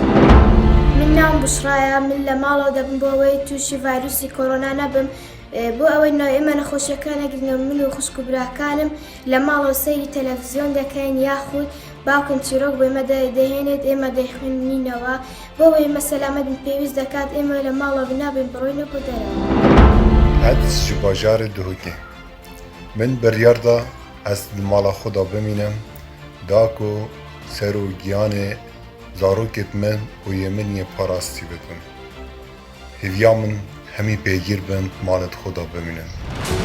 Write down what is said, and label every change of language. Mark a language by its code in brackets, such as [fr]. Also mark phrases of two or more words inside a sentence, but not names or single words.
[ckb] من ناوم بشڕایە من لە ماڵەوە دەبم بۆ ئەوەی تووشی ڤایرۆسی کۆرۆنا نەبم بۆ ئەوەی ئێمە نەخۆشیەکە نەگرنەوە من و خوشک و براکانم لە ماڵەوە سەیری تەلەڤیزیۆن دەکەین یاخود باوکم چیرۆک بۆ ئێمە دەهێنێت ئێمە دەیخوێنینەوە بۆ ئەوەی ئێمە سەلامەتم پێویست دەکات ئێمە لە ماڵەوە بنابێن بڕۆینە بۆ دەرەوە. [ku] Ez ji bajarê Duhokê min biryar da ez li mala xwe da bimînim da ku ser û giyanê zarokê min û yê min yê parastî bikin. Hêviya min hemî pêgîr bin malê xwe da bimînin.